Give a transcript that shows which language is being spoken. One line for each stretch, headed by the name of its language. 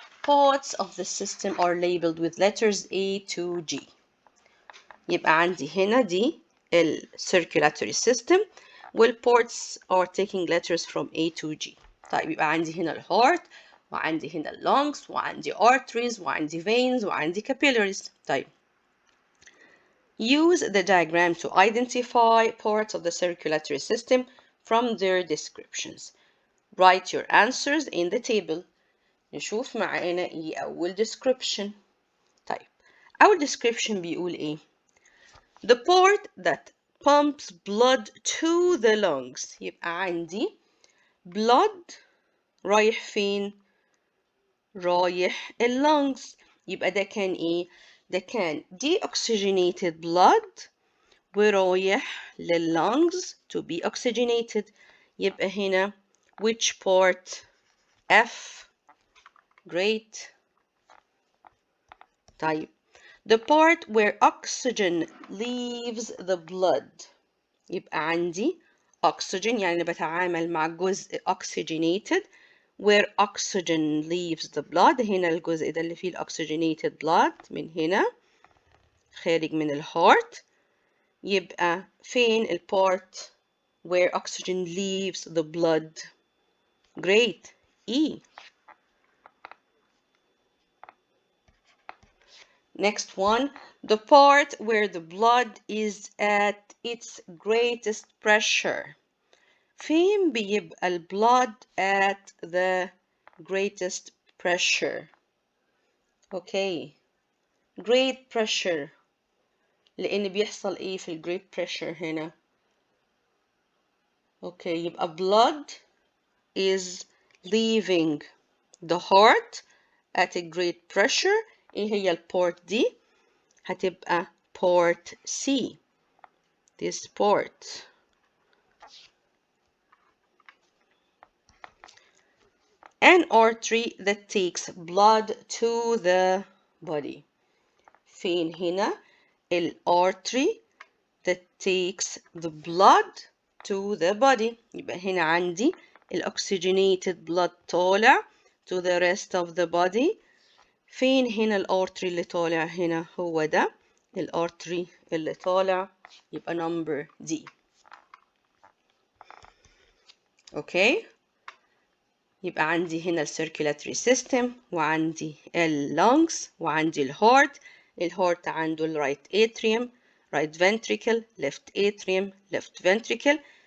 English: Parts of the system are labeled with letters A to G.
Arabic: يبقى عندي هنا دي ال
English: circulatory system والports are taking letters from A to G.
Arabic: طيب يبقى عندي هنا ال heart وعندي هنا ال lungs وعندي arteries وعندي veins وعندي capillaries.
English: طيب use the diagram to identify parts of the circulatory system from their descriptions. Write your answers in the table.
Arabic: نشوف معانا ايه أول description. طيب أول description بيقول ايه؟
English: The part that pumps blood to the lungs.
Arabic: يبقى عندي blood رايح فين؟ رايح lungs. يبقى ده كان ايه؟ ده كان deoxygenated blood ورايح lungs
English: to be oxygenated.
Arabic: يبقى هنا
English: which part؟ F. Great. طيب the part where oxygen leaves the blood.
Arabic: يبقى عندي
English: oxygen
Arabic: يعني بتعامل مع جزء
English: oxygenated where oxygen leaves the blood.
Arabic: هنا الجزء ده اللي فيه oxygenated blood من هنا خارج من الهارت. يبقى فين ال
English: part where oxygen leaves the blood؟ Great. E. Next one, the part where the blood is at its greatest pressure.
Arabic: فين بيبقى ال
English: blood at the greatest pressure؟ Okay. Great pressure.
Arabic: لأن بيحصل إيه في ال great pressure هنا؟ Okay.
English: يبقى blood is leaving the heart at a great pressure.
Arabic: إيه هي ال port دي؟ هتبقى port C.
English: This port. An artery that takes blood to the body.
Arabic: فين هنا ال
English: artery that takes the blood to the body.
Arabic: يبقى هنا عندي ال
English: oxygenated blood طالع to the rest of the body.
Arabic: فين هنا ال artery اللي طالع هنا؟ هو ده ال artery اللي طالع.
English: يبقى number D.
Arabic: اوكي. يبقى عندي هنا ال circulatory system وعندي ال lungs وعندي ال heart.
English: ال heart
Arabic: عنده
English: ال right atrium, right ventricle, left atrium, left ventricle.